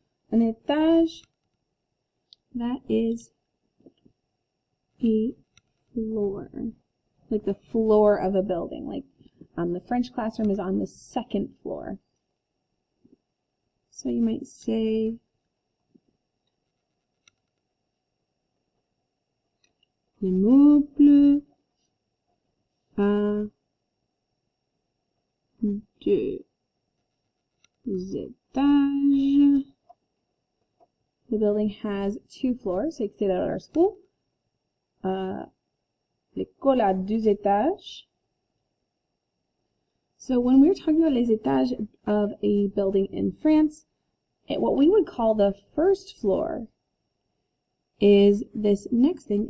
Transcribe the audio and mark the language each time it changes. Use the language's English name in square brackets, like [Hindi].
[English] An étage, that is a floor. Like the floor of a building. Like the French classroom is on the second floor. So you might say [French] l'immeuble a deux étages. [English] The building has 2 floors, so you can say that at our school. [French] L'école a 2 étages. [English] So when we're talking about les étages of a building in France, what we would call the first floor is this next thing.